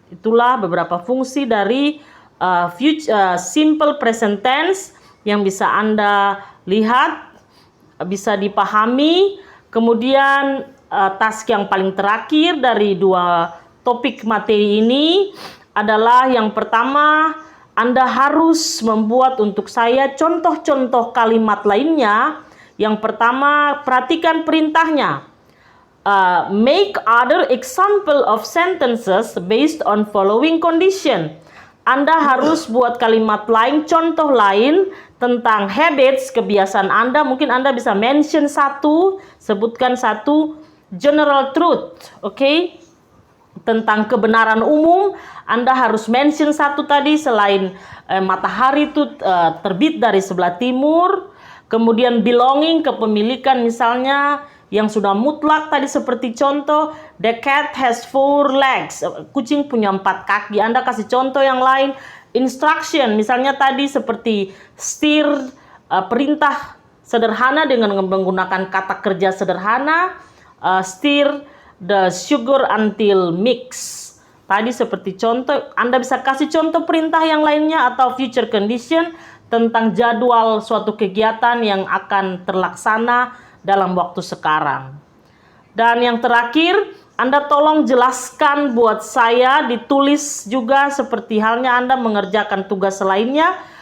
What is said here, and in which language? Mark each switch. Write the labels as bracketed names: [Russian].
[Indonesian] Itulah beberapa fungsi dari simple present tense yang bisa Anda lihat, bisa dipahami. Kemudian task yang paling terakhir dari 2 topik materi ini adalah yang pertama, Anda harus membuat untuk saya contoh-contoh kalimat lainnya. Yang pertama, perhatikan perintahnya. [English] Make other example of sentences based on following condition. [Indonesian] Anda harus buat kalimat lain, contoh lain tentang habits, kebiasaan Anda. Mungkin Anda bisa mention satu, sebutkan satu general truth, oke? Tentang kebenaran umum, Anda harus mention satu tadi, selain matahari itu terbit dari sebelah timur. Kemudian belonging, kepemilikan misalnya yang sudah mutlak tadi, seperti contoh [English] the cat has 4 legs, [Indonesian] kucing punya 4 kaki. Anda kasih contoh yang lain. Instruction misalnya tadi seperti stir, perintah sederhana dengan menggunakan kata kerja sederhana. [English] Stir the sugar until mix. [Indonesian] Tadi seperti contoh, Anda bisa kasih contoh perintah yang lainnya atau future condition tentang jadwal suatu kegiatan yang akan terlaksana dalam waktu sekarang. Dan yang terakhir, Anda tolong jelaskan buat saya, ditulis juga seperti halnya Anda mengerjakan tugas lainnya.